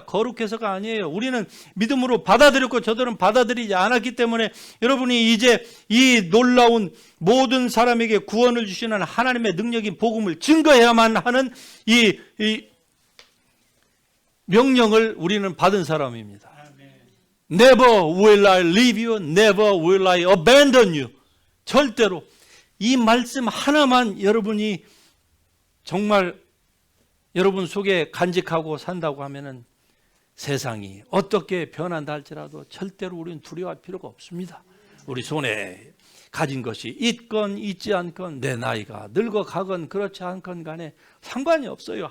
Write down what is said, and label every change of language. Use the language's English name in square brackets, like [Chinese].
[Korean] 거룩해서가 아니에요. 우리는 믿음으로 받아들였고 저들은 받아들이지 않았기 때문에 여러분이 이제 이 놀라운 모든 사람에게 구원을 주시는 하나님의 능력인 복음을 증거해야만 하는 이 명령을 우리는 받은 사람입니다. [English] Never will I leave you. Never will I abandon you. [Korean] 절대로 이 말씀 하나만 여러분이 정말 여러분 속에 간직하고 산다고 하면은 세상이 어떻게 변한다 할지라도 절대로 우리는 두려워할 필요가 없습니다. 우리 손에 가진 것이 있건 있지 않건 내 나이가 늙어가건 그렇지 않건 간에 상관이 없어요.